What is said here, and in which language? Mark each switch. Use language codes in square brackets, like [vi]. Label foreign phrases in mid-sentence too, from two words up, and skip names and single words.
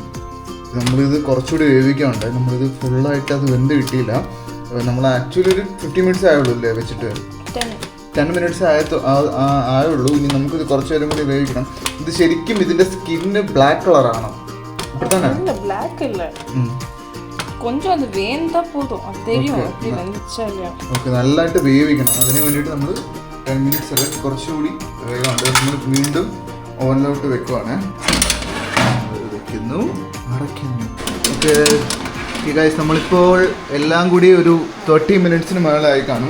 [ml] നമ്മളിത് കുറച്ചുകൂടി വേവിക്കാനുണ്ട്. നമ്മളിത് ഫുള്ളായിട്ട് അത് വെന്ത് കിട്ടിയില്ല. നമ്മൾ ആക്ച്വലി ഒരു 50 minutes ആയുള്ളൂ അല്ലേ വെച്ചിട്ട്? 10 minutes ആയുള്ളൂ. ഇനി നമുക്കിത് കുറച്ച് നേരം കൂടി വേവിക്കണം. ഇത് ശരിക്കും ഇതിൻ്റെ [en] skin black [ml] കളറാണ്. ഇപ്പോഴത്തെ ബ്ലാക്ക് ഇല്ല, [ta] கொஞ்சம் அது வேந்தா போதும், அது தெரியும் அப்படி வந்துச்சா இல்லையா. [ml] ഓക്കെ, നല്ലതായിട്ട് വേവിക്കണം. അതിന് വേണ്ടിയിട്ട് നമ്മൾ 10 minutes അല്ല കുറച്ചുകൂടി വേഗമുണ്ട്. നമ്മൾ വീണ്ടും ഓവനിലോട്ട് വെക്കുവാണ്. വെക്കുന്നു, അടയ്ക്കുന്നു. [en] okay guys, [ml] നമ്മളിപ്പോൾ എല്ലാം കൂടി ഒരു 30 minutes മുകളിലായി കാണും.